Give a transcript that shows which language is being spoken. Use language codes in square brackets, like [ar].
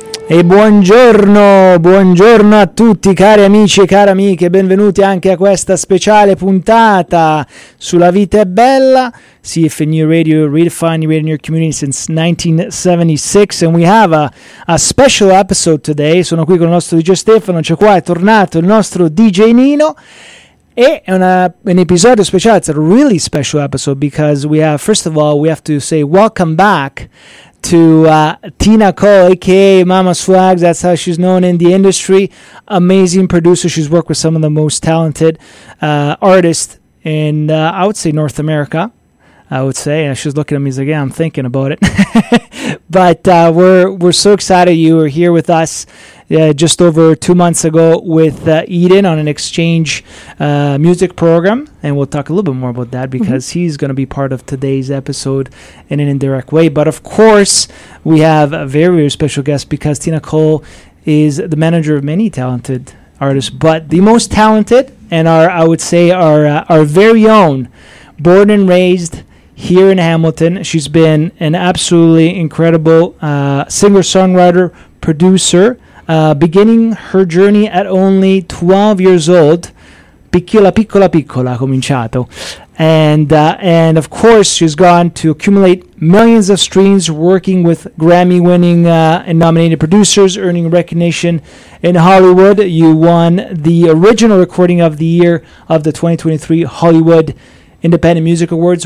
[it] E buongiorno, buongiorno a tutti cari amici e cari amiche, benvenuti anche a questa speciale puntata sulla vita è bella. [en] CFNU Radio, redefining radio in your community since 1976, and we have a special episode today. [it] Sono qui con il nostro DJ Stefano, c'è qua, è tornato il nostro DJ Nino. E è un episodio speciale, [en] it's a really special episode because we have, first of all, we have to say welcome back to Tina Cole, aka Mama Swags, that's how she's known in the industry. Amazing producer, she's worked with some of the most talented artists in, I would say, North America. I would say, and she's looking at me, she's like, yeah, I'm thinking about it. But we're so excited you are here with us just over 2 months ago with Eden on an exchange music program. And we'll talk a little bit more about that because he's going to be part of today's episode in an indirect way. But of course, we have a very, very special guest because Tina Cole is the manager of many talented artists, but the most talented and our very own, born and raised here in Hamilton. She's been an absolutely incredible singer-songwriter, producer, beginning her journey at only 12 years old. [it] Piccola, piccola, piccola, cominciato. [en] And of course, she's gone to accumulate millions of streams, working with Grammy-winning and nominated producers, earning recognition in Hollywood. You won the original recording of the year of the 2023 Hollywood Independent Music Awards.